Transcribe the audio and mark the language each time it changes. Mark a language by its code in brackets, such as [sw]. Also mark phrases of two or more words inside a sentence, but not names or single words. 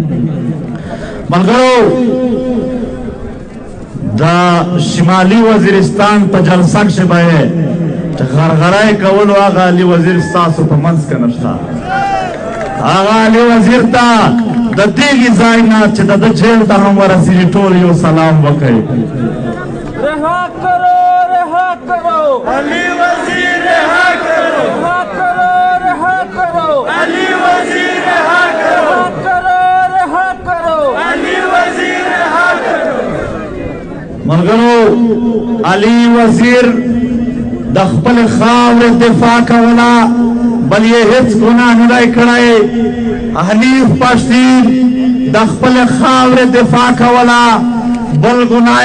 [ps] ملګرو دا شمالي وزیرستان په جلسه کښې به یې چې غرغړی کولو هغه علي وزیر ستاسو په منځ کې نشته هغه علي وزیر ته د دغې ځای نه چې د ده جیل ته هم ورسېږي ټول یو سلام وکړئ [ur] رها کرو رها کرو علی وزیر رها کرو رها کرو رها کرو علی وزیر رها کرو رها کرو علی وزیر رها کرو [ps] ملګرو علي وزیر د خپل خاورې دفاع کوله بل یې هېڅ ګناه نه دی کړی حنیف پښتین د خپل خاورې دفاع کوله بل ګناه